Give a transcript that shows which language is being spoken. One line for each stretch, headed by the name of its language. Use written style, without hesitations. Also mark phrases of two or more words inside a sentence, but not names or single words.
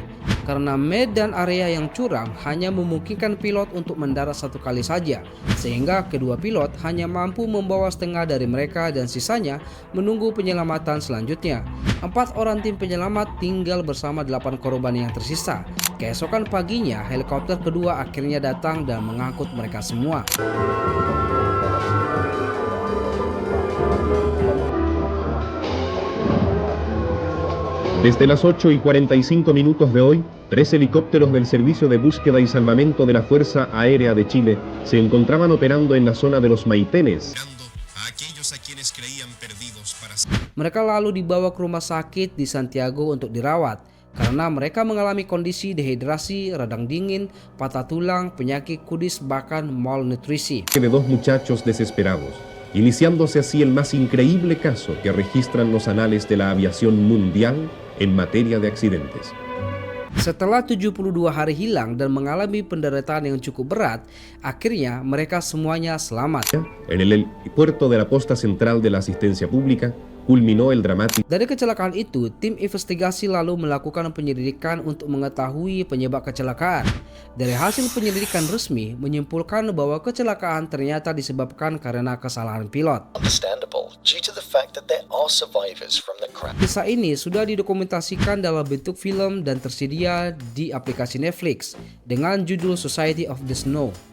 Indonesian: Karena medan area yang curam hanya memungkinkan pilot untuk mendarat 1 kali saja, sehingga kedua pilot hanya mampu membawa setengah dari mereka dan sisanya menunggu penyelamatan selanjutnya. 4 orang tim penyelamat tinggal bersama 8 korban yang tersisa. Keesokan paginya, helikopter kedua akhirnya datang dan mengangkut mereka semua.
Spanish: Desde las 8:45 de hoy, 3 helicópteros del Servicio de Búsqueda y Salvamento de la Fuerza Aérea de Chile se encontraban operando en la zona de los Maitenes.
Indonesian: Mereka lalu dibawa ke rumah sakit di Santiago untuk dirawat karena mereka mengalami kondisi dehidrasi, radang dingin, patah tulang, penyakit kudis, bahkan malnutrisi.
Spanish: De 2 muchachos desesperados, iniciándose así el más increíble caso que registran los anales de la aviación mundial en materia de accidentes.
Indonesian: Setelah 72 hari hilang dan mengalami penderitaan yang cukup berat, akhirnya mereka semuanya selamat.
Spanish: En el puerto de la posta central de la asistencia pública, culminó el dramático.
Indonesian: Dari kecelakaan itu, tim investigasi lalu melakukan penyelidikan untuk mengetahui penyebab kecelakaan. Dari hasil penyelidikan resmi menyimpulkan bahwa kecelakaan ternyata disebabkan karena kesalahan pilot. Kisah ini sudah didokumentasikan dalam bentuk film dan tersedia di aplikasi Netflix dengan judul Society of the Snow.